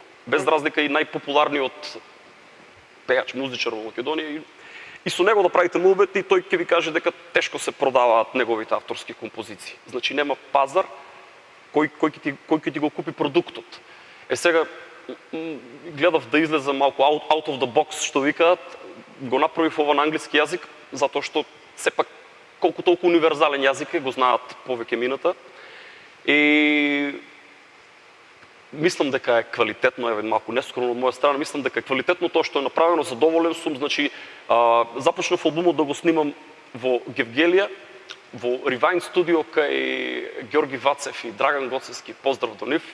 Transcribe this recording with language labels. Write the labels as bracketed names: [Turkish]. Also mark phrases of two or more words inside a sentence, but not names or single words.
[Macedonian] Без разлика и најпопуларниот пејач, музичар во Македонија и со него да правите муабет и тој ќе ви каже дека тешко се продаваат неговите авторски композиции. Значи нема пазар кој ќе ти го купи продуктот. Сега гледав да излезам малку [English] out of the box, [Macedonian] што викаат, го направив ова на англиски јазик, затоа што сепак колку толку универзален јазик е, го знаат повеќе мината. И мислам дека е квалитетно, малку нескромно од моја страна, мислам дека е квалитетно тоа што е направено, задоволен сум, значи започнав албумот да го снимам во Гевгелија, во Ревайн студио кај Ѓорги Вацев и Драган Гоцевски, поздрав до нив.